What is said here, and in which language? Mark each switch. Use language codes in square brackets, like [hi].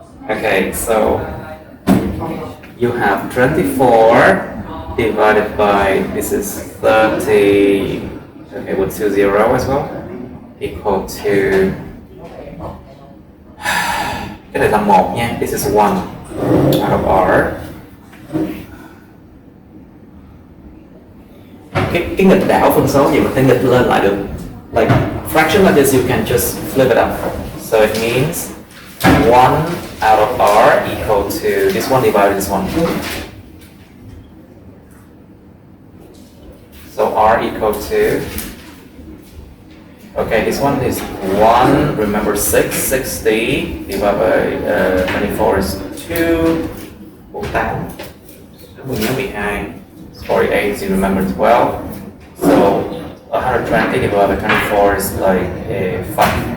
[en] Okay, so you have 24 divided by, this is 30, okay, with 2 0 as well, equal to, [vi] cái này là 1 nha, [en] this is 1 out of R. [vi] Cái nghịch đảo phân số gì mình phải nghịch lên lại được. [en] Like fraction like this you can just flip it up. So it means 1 out of R equal to this one divided this one. So R equal to, okay, this one is 1, remember 60 divided by 24 is 2, 48, [vi] mình nhớ 12, 48, [en] you remember 12, so 120 divided by 24 is like 5.